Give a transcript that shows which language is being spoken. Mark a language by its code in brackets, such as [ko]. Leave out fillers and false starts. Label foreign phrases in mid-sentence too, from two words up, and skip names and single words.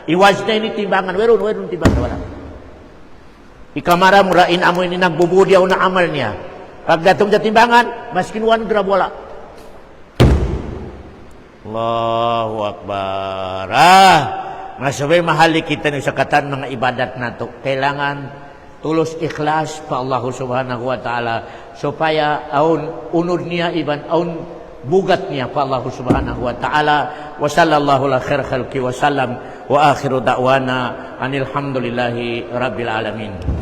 [tsg] Iwazna ini timbangan, werun timbangan wala. Ikamara murain amo ini nagbubuod yaw na amal niya. Pagdatong sa timbangan, maskin 1 gram wala. [ar] الله أكبر. [tsg] Masabay mahali kita ng sakatan mga ibadat nato. Kailangan tulos ikhlas pa [ar] الله سبحانه وتعالى [tsg] supaya aun unod niya iban aun bugat niya pa [ar] الله سبحانه وتعالى. وصلى الله على خير خلقه وسلم وآخر دعوانا أن الحمد لله رب العالمين.